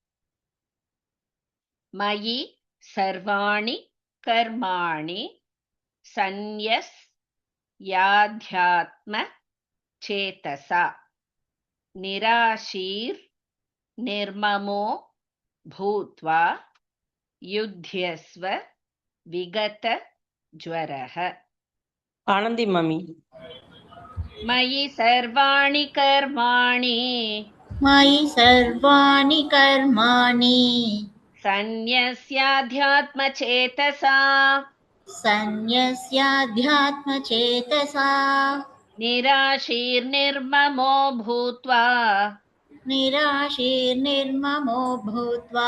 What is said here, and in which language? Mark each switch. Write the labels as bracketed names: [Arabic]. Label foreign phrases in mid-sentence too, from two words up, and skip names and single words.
[Sanskrit] மயி சர்வாணி கர்மாணி சந்யஸ் யாத்யாத்ம சேதசா நிராசீர் நிர்மமோ பூத்வா யுத்யஸ்வ விகத ஜ்வரஹ. [Tamil] ஆனந்தி மாமி. [Sanskrit] மயி சர்வாணி கர்மாணி மயி சர்வாணி கர்மாணி சந்யஸ்யாத்யாத்ம சேதசா சந்யஸ்யாத்யாத்ம சேதசா நிராசீர் நிர்மமோ பூத்வா நிராசீர் நிர்மமோ பூத்வா